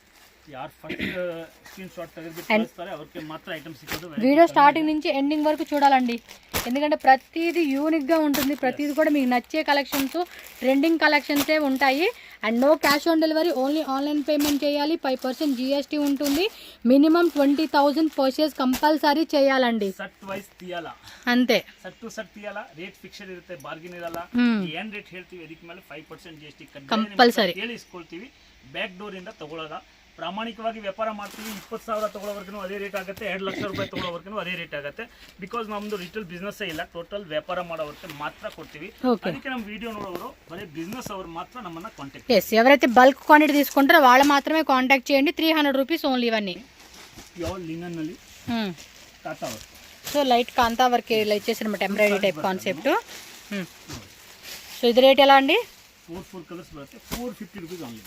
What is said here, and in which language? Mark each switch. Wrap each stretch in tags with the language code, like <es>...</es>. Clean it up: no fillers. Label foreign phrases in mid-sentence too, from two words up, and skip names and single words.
<te>వీడియో స్టార్టింగ్ నుంచి ఎండింగ్ వరకు చూడాలండి, ఎందుకంటే ప్రతిదీ యూనిక్గా ఉంటుంది. ప్రతిదీ కూడా మీకు నచ్చే కలెక్షన్స్,</te> <en>trending collections</en> <te>ఉంటాయి.</te> <en>and no cash on delivery, only online payment చేయాలి.</en> <te>5% GST ఉంటుంది.</te> <en>minimum 20,000 purchase compulsory</en> <te>చేయాలండి. అంతే,</te> <en>rate fixed</en> <kn>ಇರುತ್ತೆ, ಬಾರ್ಗೇನ್ ಇರಲ್ಲ. ಏನ್ ರೇಟ್ ಹೇಳ್ತೀವಿ ಅದಕ್ಕೆ ಮೇಲೆ 5% GST ಕಂಪಲ್ಸರಿ ಕೇಳಿಸ್ಕೊಳ್ತೀವಿ.</kn> <en>back door</en> <kn>ಇಂದ ತಗೊಳ್ಳೋದ. ಪ್ರಾಮಾಣಿಕವಾಗಿ ವ್ಯಾಪಾರ ಮಾಡ್ತೀವಿ. 20,000 ತಗೊಳ್ಳೋವರೆಗೂ ಅದೇ ರೇಟ್ ಆಗುತ್ತೆ, 2 ಲಕ್ಷ ರೂಪಾಯಿ ತಗೊಳ್ಳೋವರೆಗೂ ಅದೇ ರೇಟ್ ಆಗುತ್ತೆ. ಬಿಕಾಸ್ ನಮ್ದು</kn> <en>retail business</en> <kn>ಇಲ್ಲ, ಟೋಟಲ್ ವ್ಯಾಪಾರ ಮಾಡೋವರೆಗೆ ಮಾತ್ರ ಕೊಡ್ತೀವಿ. ಅದಕ್ಕೆ ನಮ್ಮ ವಿಡಿಯೋ ನೋಡೋರು ಬರೀ ಬಿಸ್ನೆಸ್ ಅವರು ಮಾತ್ರ ನಮ್ಮನ್ನ ಕಾಂಟ್ಯಾಕ್ಟ್.</kn> <te>ఎవరైతే</te> <en>bulk quantity</en> <te>తీసుకుంటారో వాళ్ళు మాత్రమే కాంటాక్ట్ చేయండి.</te> <en>300 rupees only. ఇవన్నీ pure linen ನಲ್ಲಿ tata work. so light kantha work</en> <te>ఇలా ఇచ్చేసారన్నమాట,</te> <en>embroidery type concept.</en> <te>సో ఇది రేట్ ఎలా అండి? 4 కలర్స్ బರುತ್ತೆ,</te> <en>450 rupees only.</en>